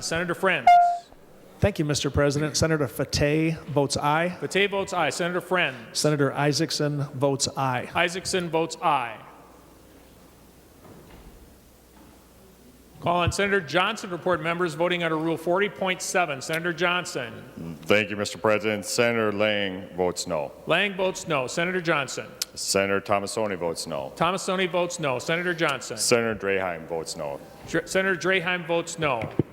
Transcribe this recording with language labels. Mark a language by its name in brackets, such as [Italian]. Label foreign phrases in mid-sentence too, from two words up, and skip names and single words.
[English] Senator Friends. Thank you, Mr. President. Senator Fateh votes aye. Fateh votes aye. Senator Friends. Senator Isaacson votes aye. Isaacson votes aye. Call on Senator Johnson to report members voting under Rule 40.7. Senator Johnson. Thank you, Mr. President. Senator Lang votes no. Lang votes no. Senator Johnson. Senator Tomassoni votes no. Tomassoni votes no. Senator Johnson. Senator Draheim votes no. Senator Draheim votes no.